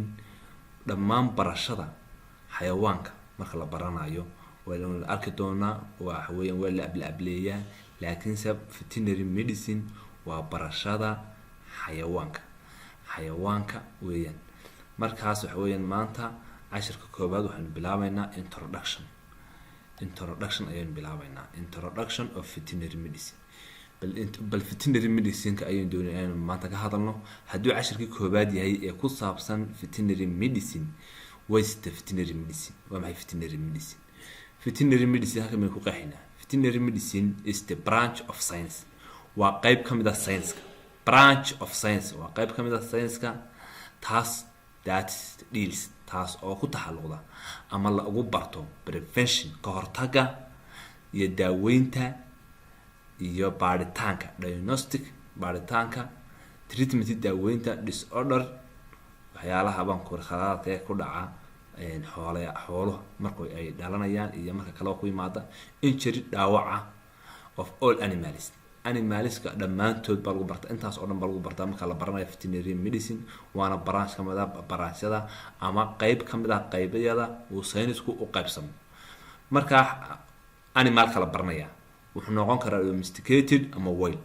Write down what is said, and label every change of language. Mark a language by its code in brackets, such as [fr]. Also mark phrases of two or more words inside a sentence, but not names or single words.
[so] dhammaan barashada xayawaanka marka la baranayo waa la arki doonaa, waxa weeyaan waa la ableeyaa, laakiin [en] veterinary medicine [so] waa barashada xayawaanka weeyaan. markaas waxa weeyaan maanta cashirka koobaad waxaan bilaabaynaa introduction ayaan bilaabaynaa [en] introduction of veterinary medicine. [so] bal [en] veterinary medicine [so] ka ayaan doonaa inaan maanta ka hadalno. haddii cashirka koobaad yahay ee ku saabsan [en] veterinary medicine, veterinary medicine [so] waa maxay? [en] veterinary medicine [so] halka ma ku qeexinaa? [en] veterinary medicine is the branch of science. [so] waa qayb kamid ah science-ka. [en] branch of science [so] waa qayb kamid ah science-ka taas oo ku taxalluqda ama la ugu barto prevention, ka hortagga iyo daaweynta iyo baaritaanka, diagnostic baaritaanka, treatment daaweynta, disorder waxyaalaha baan ku khalaadka ku dhaca xoolo marka ay dhalanayaan iyo marka kale ku yimaada, injury dhaawaca [en] of all [so] animalska dhammaantood baa lagu bartaa. intaas oo dhan baa lagu bartaa marka la baranayo [en] veterinary medicine. [so] waana branch kamid ah branchada ama qayb kamid ah qaybayada uu saynisku u qaybsamo. marka animalka la baranaya wuxuu noqon karaa domesticated ama wild.